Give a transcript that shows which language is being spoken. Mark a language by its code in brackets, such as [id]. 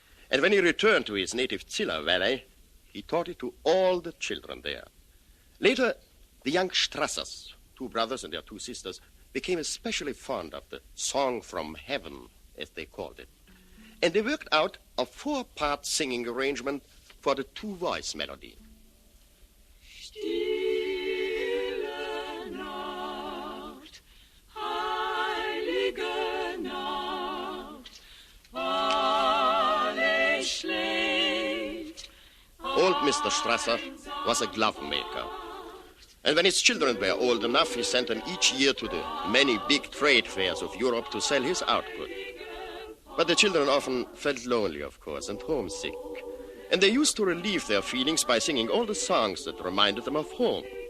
[en] And when he returned to his native Ziller Valley, he taught it to all the children there. Later, the young Strassers, 2 brothers and their 2 sisters, became especially fond of the Song from Heaven, as they called it. And they worked out a 4-part singing arrangement for the 2-voice melody. [de] Stille Nacht, heilige Nacht, alles schläft. [en] Old Mr. Strasser was a glove maker. And when his children were old enough, he sent them each year to the many big trade fairs of Europe to sell his output. But the children often felt lonely, of course, and homesick. And they used to relieve their feelings by singing all the songs that reminded them of home.